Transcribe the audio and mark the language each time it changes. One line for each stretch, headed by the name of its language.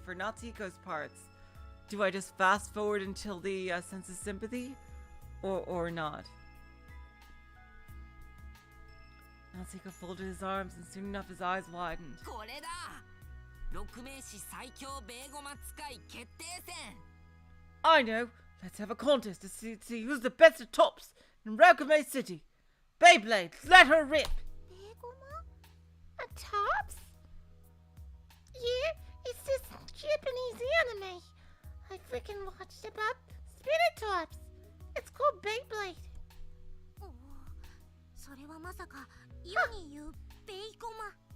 English: For Natsuko's parts, do I just fast forward until the sense of sympathy? Or not? Natsuko folded his arms and soon enough his eyes widened.
Japanese: これだ。六名士最強ベーゴマ使い決定戦。
English: I know! Let's have a contest to see who's the best at tops in Rokame City. Beyblade, let her rip! ベーゴマ？At tops? Yeah, it's this Japanese anime. I freaking watched about Spirit Tops. It's called Beyblade.
Japanese: おお、それはまさか世に言うベイゴマ。